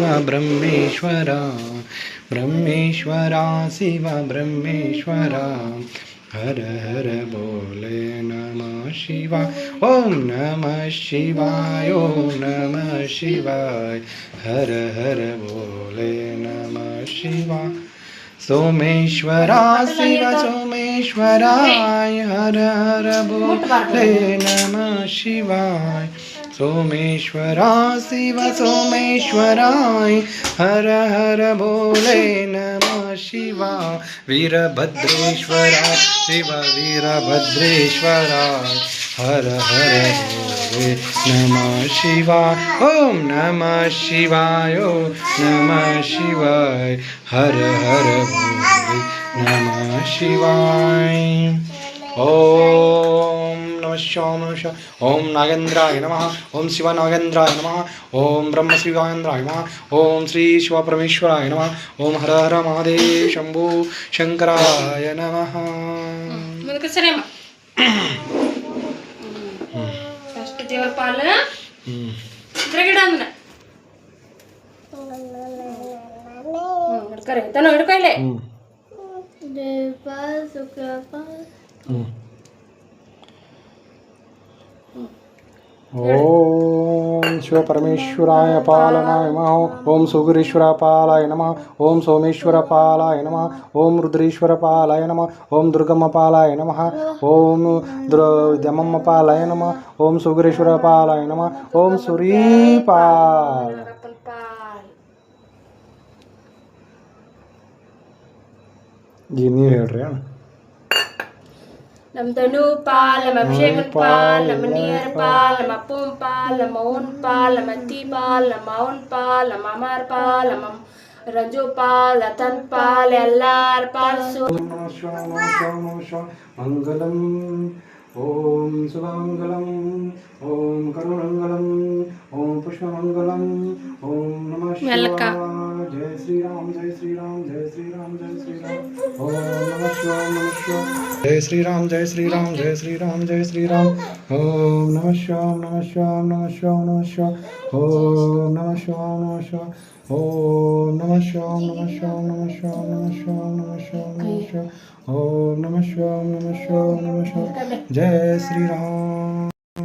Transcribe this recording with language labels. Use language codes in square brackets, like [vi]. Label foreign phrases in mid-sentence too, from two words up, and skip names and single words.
[sa] ब्रह्मेश्वरा ब्रह्मेश्वरा शिव ब्रह्मेश्वरा हर हर बोले नमः शिवाय ओम नमः शिवाय ओम नमः शिवाय हर हर बोले नमः शिवाय सोमेश्वरा शिव सोमेश्वराय हर हर बोले नमः शिवाय सोमेश्वरा शिव सोमेश्वराय हर हर बोले नमः शिवाय वीरभद्रेश्वरा शिव वीरभद्रेश्वराय हर हर बोले नमः शिवाय ओम नमः शिवाय ओम नमः शिवाय हर हर बोले नमः शिवाय ओम नमः शिवाय ओम नागेंद्राय नमः ओम शिव नागेंद्राय नमः ओम ब्रह्म शिवाय नमः ओम श्री शिव परमेश्वराय नमः ओम हर हर महादेव शंभो शंकराय नमः [kn] ಮುಂದಕ್ಕೆ ಸರಿಯಮ್ಮ ಫಸ್ಟ್ ದೇವರ ಪಾಲ ಇದ್ರಾಗಿಡ ಅದನ್ನ ಹಿಡ್ಕರಿ ತನೋ ಹಿಡ್ಕೊ ಇಲ್ಲಿ ದೇವ ಶುಕ್ರಪ [sa] ओम शिव परमेश्वराय पालनाय नमः ओम सुगुरेश्वर पालाय नमः ओम सोमेश्वर पालाय नमः ओम रुद्रेश्वर पालाय नमः ओम दुर्गम पालाय नमः ओम दमम पालाय नमः ओम सुगुरेश्वर पालाय नमः ओम सूरीपाल जी [kn] ನೀವು ಹೇಳ್ರಿ ಅಣ್ಣ ನಮ್ಮ ಧನು ಪಾಲ್ ನಮ್ಮ ಅಭಿಷೇಕನ್ ಪಾಲ್ ನಮ್ಮ ನೀರ್ ಪಾಲ್ ನಮ್ಮ ಅಪ್ಪನ್ ಪಾಲ್ ನಮ್ಮ ಅವನ್ ಪಾಲ್ ನಮ್ಮ ಅತ್ತಿ ಪಾಲ್ ನಮ್ಮ ಅವನ್ ಪಾಲ್ ನಮ್ಮ ಅಮ್ಮಾರ್ ಪಾಲ್ ನಮ್ಮ ರಂಜು ಪಾಲ್ ರತನ್ ಪಾಲ್ ಎಲ್ಲಾರ ಪಾಲ್ [sa] ಮಂಗಲಂ ಓಂ ಸುಮಂಗಲಂ ಓಂ ಕರುಣಂಗಲಂ ಓಂ ಪುಷ್ಪಮಂಗಲಂ ಓಂ ನಮಃ ಶಿವಾಯ ಜಯ ಶ್ರೀರಾಮ್ ಜಯ ಶ್ರೀರಾಮ್ ಜಯ ಶ್ರೀರಾಮ್ ಜಯ ಶ್ರೀರಾಮ್ ಓಂ ನಮಃ ಶಿವಾಯ ನಮಃ ಶಿವಾಯ जय श्री राम जय श्री राम जय श्री राम जय श्री राम ओम नमः शिवाय नमः शिवाय नमः शिवाय नमः शिवाय ओम नमः शिवाय नमः शिवाय ओम नमः शिवाय नमः शिवाय नमः शिवाय नमः शिवाय नमः शिवाय नमः शिवाय ओम नमः शिवाय नमः शिवाय नमः शिवाय जय श्री राम।